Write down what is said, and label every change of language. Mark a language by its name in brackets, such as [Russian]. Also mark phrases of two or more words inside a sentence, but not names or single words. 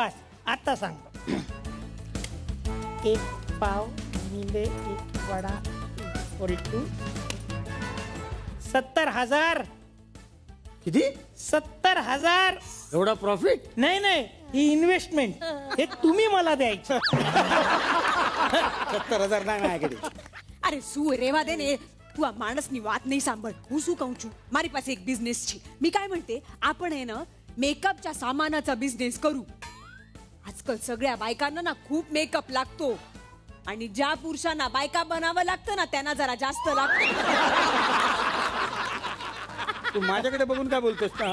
[Marathi] बस आता सांगतो. एक पाव मिले एक वडा = 70,000. किती? 70,000. एवढा प्रॉफिट. नाही नाही, ही इन्व्हेस्टमेंट हे तुम्ही मला द्यायची. 70,000 नाही माझ्याकडे. [Gujarati] અરે શું રેવા દે ને, તું આ માણસની વાત નહીં સાંભળ. હું શું કહું છું, મારી પાસે એક બિઝનેસ છે. [Marathi] मी काय म्हणते, आपण आहे ना मेकअपच्या सामानाचा बिझनेस करू. आजकाल सगळ्या बायकांना ना खूप मेकअप लागतो आणि ज्या पुरुषांना बायका बनावं लागतं ना त्यांना जरा जास्त लागतं. तू माझ्याकडे बघून काय बोलतोस ना.